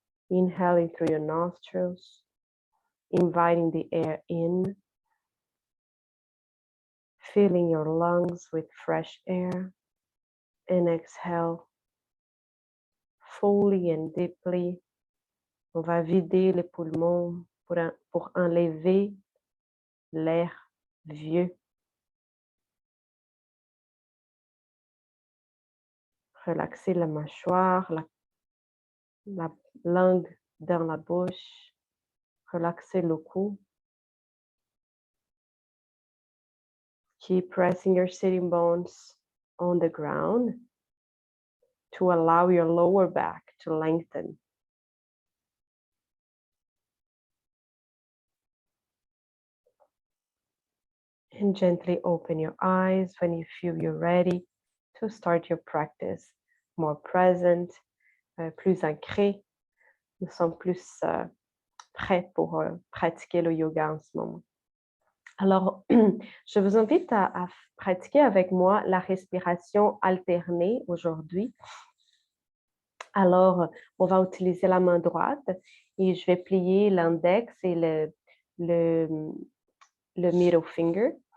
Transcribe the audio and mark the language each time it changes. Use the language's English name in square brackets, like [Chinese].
[English] Inhaling through your nostrils, inviting the air in, filling your lungs with fresh air, and exhale fully and deeply. [French] On va vider les poumons pour enlever l'air vieux. Relaxez la mâchoire, la langue dans la bouche. Relaxez le cou. [English] Keep pressing your sitting bones on the ground to allow your lower back to lengthen. And gently open your eyes when you feel you're ready to start your practice. More present, [French] plus ancré. Nous sommes plus prêts pour pratiquer le yoga en ce moment. Alors, je vous invite à pratiquer avec moi la respiration alternée aujourd'hui. Alors, on va utiliser la main droite et je vais plier l'index et le [English] middle finger.